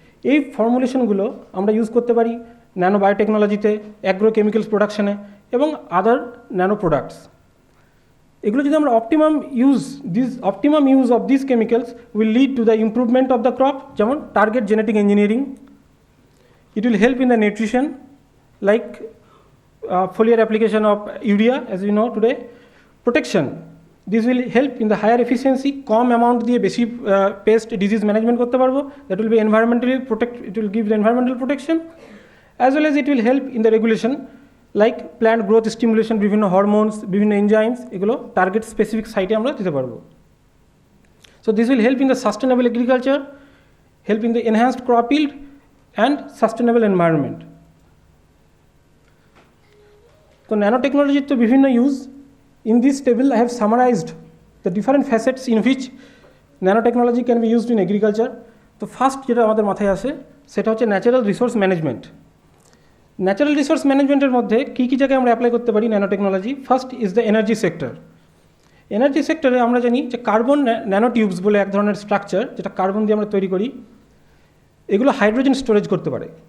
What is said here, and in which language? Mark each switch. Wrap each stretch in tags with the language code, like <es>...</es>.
<bn>এই ফর্মুলেশনগুলো আমরা ইউজ করতে পারি ন্যানো বায়োটেকনোলজিতে, অ্যাগ্রোকেমিক্যালস প্রোডাকশনে এবং আদার ন্যানো প্রোডাক্টস।</bn> <en>এগুলো যদি আমরা optimum use of this chemicals will lead to the improvement of the crop, যেমন target genetic engineering. It will help in the nutrition like foliar application of urea as we know today. Protection, this will help in the higher efficiency, কম amount দিয়ে বেশি pest disease management করতে পারবো। That will be environmentally it will give the environmental protection as well as it will help in the regulation like plant growth stimulation, বিভিন্ন hormones, বিভিন্ন enzymes, এগুলো target specific সাইটে আমরা দিতে পারবো। So this will help in the sustainable agriculture, help in the enhanced crop yield and sustainable environment. So nanotechnology to বিভিন্ন use. In this table I have summarized the different facets in which nanotechnology can be used in agriculture.</en> <bn>তো first যেটা আমাদের মাথায় আসে সেটা হচ্ছে natural resource management. Natural resource ম্যানেজমেন্টের মধ্যে কী কী জায়গায় আমরা অ্যাপ্লাই করতে পারি nanotechnology? First is the energy sector. Energy সেক্টরে আমরা জানি যে কার্বন ন্যানো টিউবস বলে এক ধরনের স্ট্রাকচার, যেটা কার্বন দিয়ে আমরা তৈরি করি, এগুলো হাইড্রোজেন স্টোরেজ করতে পারে।</bn>